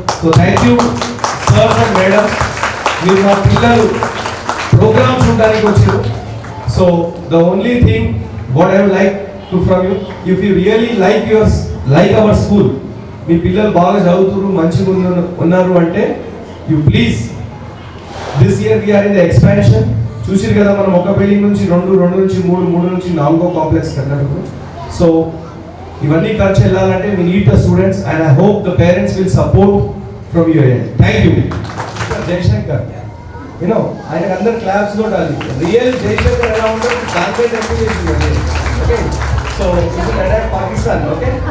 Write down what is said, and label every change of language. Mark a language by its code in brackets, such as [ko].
[en] So thank you, sirs and madams. You have [te] pillalu programs undaniki vacharu. [en] So the only thing what I would like to from you, if you really like our school, [te] మీ పిల్లలు బాగా చదువుతున్నారు, మంచిగా ఉన్నారు అంటే [en] you please, this year we are in the expansion. [te] చూసిరు కదా మనం ఒక బిల్డింగ్ నుంచి 2 నుంచి 3 నుంచి 4 కాంప్లెక్స్ కట్టినప్పుడు. సో ఇవన్నీ ఖర్చు వెళ్ళాలంటే [en] we need the students, and I hope the parents will support from your end. Thank you. [te] Jayashankar, you know, ఆయన అందరు క్లాప్స్ కొట్టాలి. రియల్ జయశంకర్ ఎలా ఉంటారు దానిపై డెఫినేషన్. ఓకే, సో ఇది పాకిస్తాన్. ఓకే,